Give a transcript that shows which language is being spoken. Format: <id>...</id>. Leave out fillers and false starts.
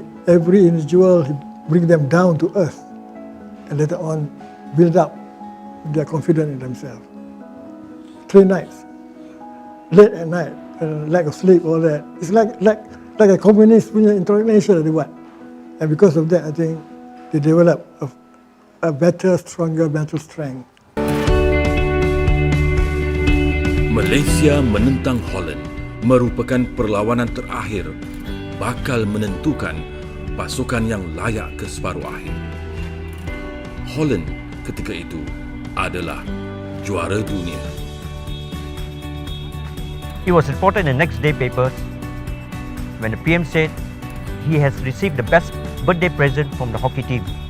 <en>Every individual, he bring them down to earth, and later on build up their confidence in themselves. 3 nights, late at night, lack of sleep, all that. It's like a communist indoctrination or what. And because of that, I think they develop a better, stronger mental strength.</en> <ms>Malaysia menentang Holland merupakan perlawanan terakhir bakal menentukan pasukan yang layak ke separuh akhir. Holland ketika itu adalah juara dunia.</ms> <en>It was reported in the next day papers when the PM said he has received the best birthday present from the hockey team.</en>